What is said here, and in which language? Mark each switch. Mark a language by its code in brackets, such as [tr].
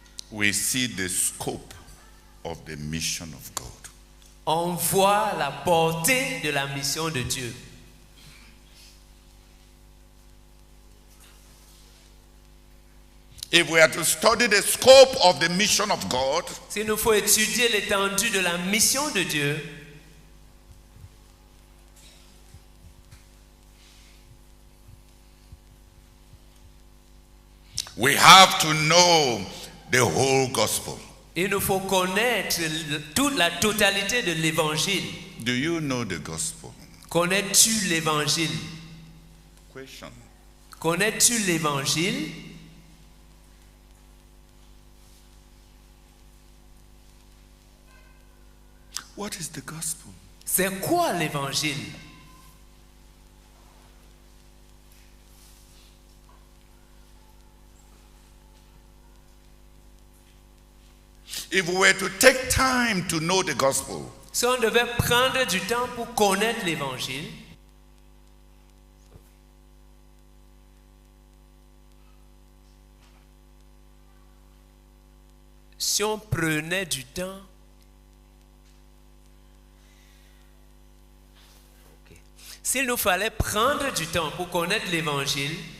[en] we see the scope of the mission of God. [fr] on voit la portée de la mission de Dieu. [en] If we are to study the scope of the mission of God, [fr] S'il nous faut étudier l'étendue de la mission de Dieu, [en] we have to know the whole gospel. [fr] il nous faut connaître toute la totalité de l'évangile. [en] Do you know the gospel? [fr] Connais-tu l'évangile? [en] Question. [fr] Connais-tu l'évangile? [en] What is the gospel? [fr] C'est quoi l'évangile? [en] If we were to take time to know the gospel, [fr] Si on devait prendre du temps pour connaître l'évangile, si on prenait du temps, s'il nous fallait prendre du temps pour connaître l'évangile,